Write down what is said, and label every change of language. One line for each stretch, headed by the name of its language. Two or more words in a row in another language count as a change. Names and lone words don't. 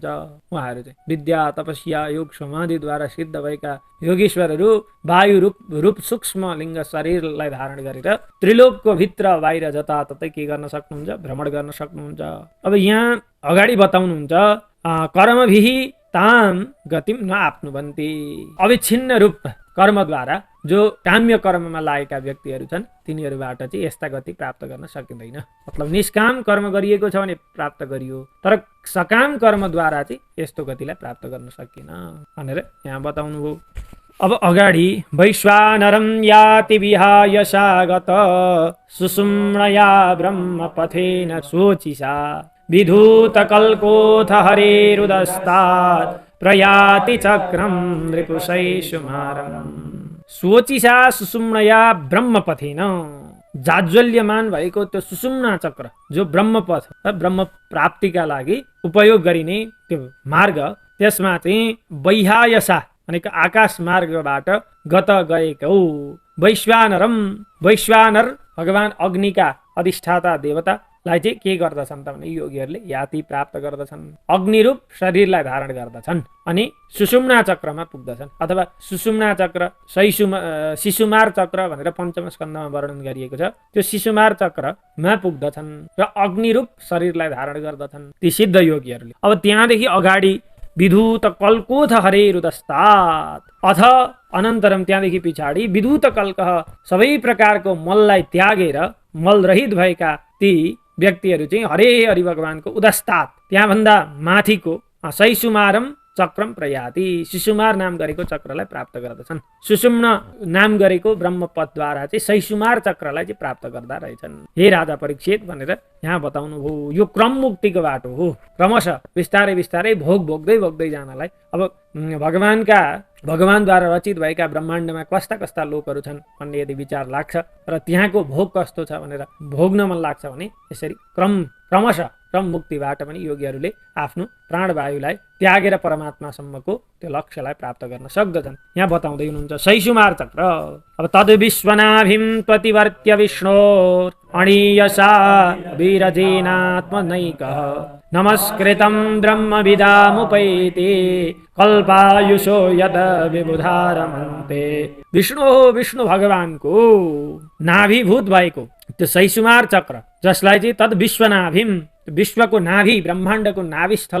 Nepali: उहाँहरू चाहिँ विद्या, तपस्या, योग, समाधिद्वारा सिद्ध भएका योगेश्वरहरू वायु रूप सूक्ष्म लिङ्ग शरीरलाई धारण गरेर त्रिलोकको भित्र बाहिर जताततै के गर्न सक्नुहुन्छ, भ्रमण गर्न सक्नुहुन्छ। अब यहाँ अगाडि बताउनुहुन्छ
Sanskrit: कर्मभिहि ताम गतिम न आप्नुवन्ति।
Nepali: अविच्छिन्न रूप कर्मद्वारा जो काम्य कर्ममा लागेका व्यक्तिहरू छन् तिनीहरूबाट चाहिँ यस्ता गति प्राप्त गर्न सकिँदैन। मतलब निष्काम कर्म गरिएको छ भने प्राप्त गरियो, तर सकाम कर्मद्वारा चाहिँ यस्तो गतिलाई प्राप्त गर्न सकिन भनेर यहाँ बताउनु भयो। अब अगाडि
Sanskrit: वैश्वानरं याति विहाय सागत सुषुम्णया ब्रह्मपथेन शोचिसा विधूतकल्कोथ हरेरुदस्तात् प्रयाति चक्रम रिपुषैषुमारम्। शोचिसा सुषुम्णया ब्रह्मपथेन,
Nepali: जाज्वल्यमान भएको त्यो सुषुम्ना चक्र जो ब्रह्मपथ ब्रह्म प्राप्तिका लागि उपयोग गरिने त्यो मार्ग, त्यसमा चाहिँ वैहायसा भनेको आकाश मार्गबाट गत गएको वैश्वानरम, वैश्वानर भगवान अग्निका अधिष्ठाता देवतालाई चाहिँ के गर्दछन् त भने योगीहरूले याति प्राप्त गर्दछन्, अग्निरूप शरीरलाई धारण गर्दछन् अनि सुषुम्ना चक्रमा पुग्दछन्। अथवा सुषुम्ना चक्र शिशुमार चक्र भनेर पञ्चम स्कन्धमा वर्णन गरिएको छ। त्यो शिशुमार चक्रमा पुग्दछन् र अग्निरूप शरीरलाई धारण गर्दछन् ती सिद्ध योगीहरूले। अब त्यहाँदेखि अगाडि
Sanskrit: विधूत कल्कोथ हरेरुदस्तात् अथ अनन्तरम,
Nepali: त्यहाँदेखि पछाडि
Sanskrit: विधूत कल्कः
Nepali: सबै प्रकारको मललाई त्यागेर मलरहित भएका ती व्यक्तिहरू चाहिँ हरे हरि भगवानको उदस्तात् त्यहाँभन्दा माथिको
Sanskrit: शैसुमारम चक्रम प्रयाति,
Nepali: शिशुमार नाम गरेको चक्रलाई प्राप्त गर्दछन्। सुषुम्न नाम गरेको ब्रह्मपथद्वारा चाहिँ शैसुमार चक्रलाई चाहिँ प्राप्त गर्दा रहेछन्। हे राजा परीक्षित भनेर यहाँ बताउनु भयो। यो क्रम मुक्तिको बाटो हो। क्रमशः बिस्तारै बिस्तारै भोग भोग्दै जानलाई अब भगवानद्वारा रचित भएका ब्रह्माण्डमा कस्ता कस्ता लोकहरू छन् भन्ने यदि विचार लाग्छ र त्यहाँको भोग कस्तो छ भनेर भोग्न मन लाग्छ भने यसरी क्रमशः क्रम मुक्तिबाट पनि योगीहरूले आफ्नो प्राणवायुलाई त्यागेर परमात्मासम्मको त्यो लक्ष्यलाई प्राप्त गर्न सक्दछन्। यहाँ बताउँदै हुनुहुन्छ शैसुमार चक्र।
Sanskrit: अब तद् विश्वनाभिं प्रतिवर्त्य विष्णोर् अणीयसा वीरजेनात्मनैकः नमस्कृतं ब्रह्मविदामुपैति कल्पायुषो यद विबुधारमन्ते।
Nepali: विष्णु भगवानको नाभिभूत भएको त्यो शैसुमार चक्र जसलाई चाहिँ
Sanskrit: तद् विश्वनाभिम,
Nepali: विश्वको नाभि, ब्रह्माण्डको नाभिस्थल